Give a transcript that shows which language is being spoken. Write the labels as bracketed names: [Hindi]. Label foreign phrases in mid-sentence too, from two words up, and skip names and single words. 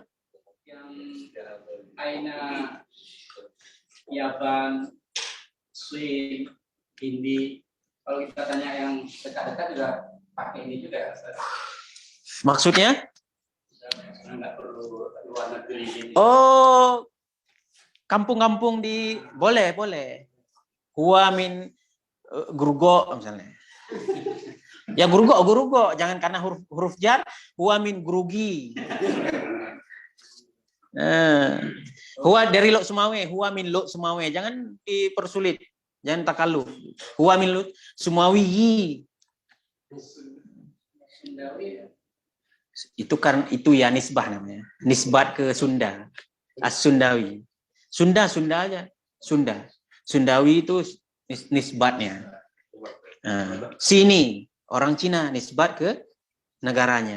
[Indonesian] Yang Aina, Yaban, Swin, Hindi. Kalau kita tanya yang dekat-dekat juga pakai ini juga. Maksudnya? Nggak perlu luar negeri. Oh, kampung-kampung di boleh. [Arabic] Huwa min Grugo misalnya. [Indonesian] Ya Grugo, jangan karena huruf jar. [Arabic] Huwa min Grugi. Huwa dari Lok Sumawe, huwa min Lok Sumawe. [Indonesian] Jangan dipersulit, jangan takalluf. [Arabic] Huwa min Lok Sumawi. [Indonesian] Itu ya nisbah namanya. Nisbat ke Sunda. As-Sundawi. Sunda aja. Sundawi itu nisbatnya. Sini orang Cina nisbat ke negaranya.